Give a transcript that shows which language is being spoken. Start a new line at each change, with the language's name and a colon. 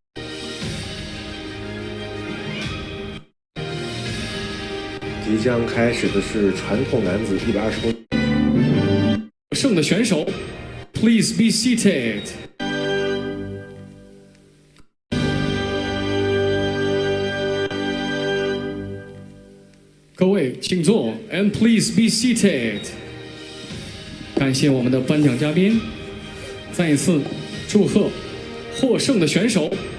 Chinese: 即将开始的是传统男子120公斤胜的选手
English: ，Please be seated.
Chinese: 各位请坐
English: ，and please be seated。
Chinese: 感谢我们的颁奖嘉宾，再一次祝贺获胜的选手。